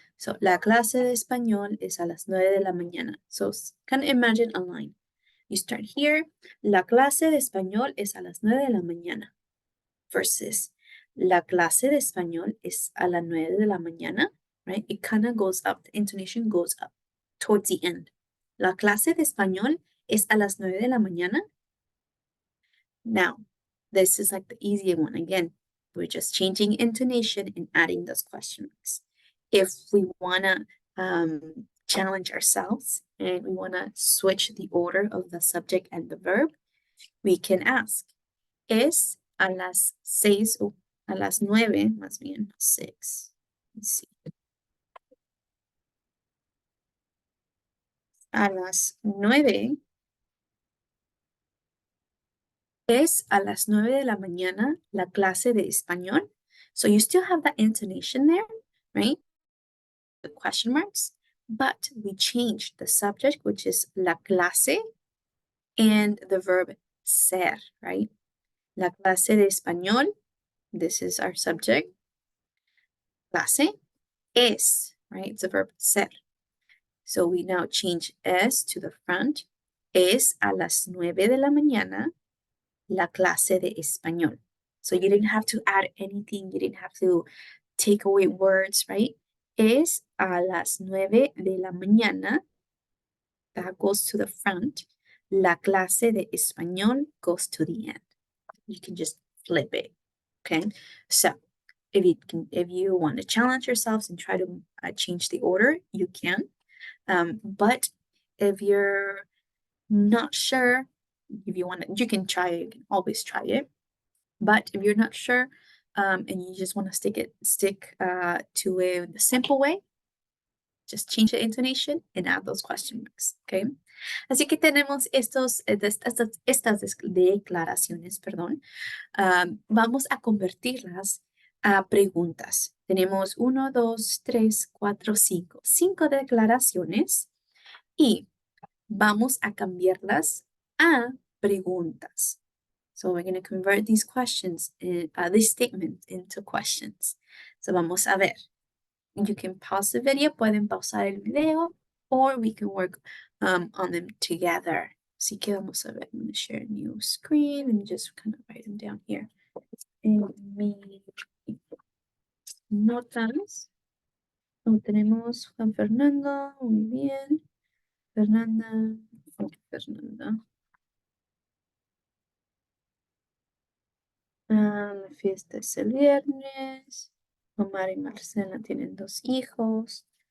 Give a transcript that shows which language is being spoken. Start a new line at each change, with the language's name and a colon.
Spanish: So, la clase de español es a las 9 de la mañana.
English: So, kind of imagine a line. You start here.
Spanish: La clase de español es a las 9 de la mañana. Versus la clase de español es a las 9 de la mañana.
English: Right? It kind of goes up. The intonation goes up towards the end.
Spanish: La clase de español es a las 9 de la mañana.
English: Now, this is like the easier one. Again, we're just changing intonation and adding those question marks. If we want to challenge ourselves and we want to switch the order of the subject and the verb, we can ask,
Spanish: ¿es a las 6 o a las 9, más bien 6?
English: Let's see.
Spanish: A las 9. Es a las 9 de la mañana la clase de español.
English: So you still have that intonation there, right? The question marks, but we changed the subject, which is la clase, and the verb ser, right? La clase de español, this is our subject. Clase es, right? It's the verb ser. So we now change es to the front.
Spanish: Es a las 9 de la mañana la clase de español.
English: So you didn't have to add anything. You didn't have to take away words, right?
Spanish: Es a las 9 de la mañana.
English: That goes to the front.
Spanish: La clase de español
English: goes to the end. You can just flip it, okay? So if you want to challenge yourselves and try to change the order, you can. But if you're not sure, if you want to, you can try it, you can always try it. But if you're not sure, and you just want to stick to it the simple way, just change the intonation and add those question marks, okay?
Spanish: Así que tenemos estas declaraciones, perdón. Vamos a convertirlas a preguntas. Tenemos 1, 2, 3, 4, 5. 5 declaraciones y vamos a cambiarlas a preguntas.
English: So we're going to convert these questions, these statements into questions. So
Spanish: vamos a ver.
English: You can pause the video,
Spanish: pueden pausar el video,
English: or we can work on them together.
Spanish: Así que vamos a ver.
English: I'm going to share a new screen. Let me just kind of write them down here.
Spanish: En mi notas. Tenemos Juan Fernando, muy bien. Fernanda, Fernanda. La fiesta es el viernes. Omar y Marcela tienen 2 hijos.